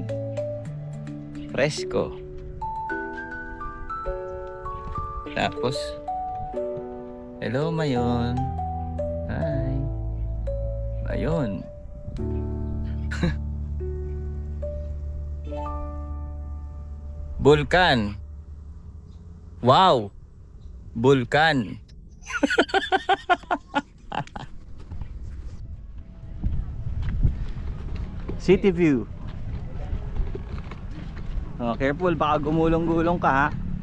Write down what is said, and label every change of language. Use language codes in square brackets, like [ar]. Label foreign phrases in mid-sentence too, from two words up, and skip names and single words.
[tl] Fresco. Tapos, hello Mayon. [en] Hi. Mayon. [tl] Bulkan. Wow. Bulkan. [en] City view. Oh, careful, [tl] baka gumulong-gulong ka ha.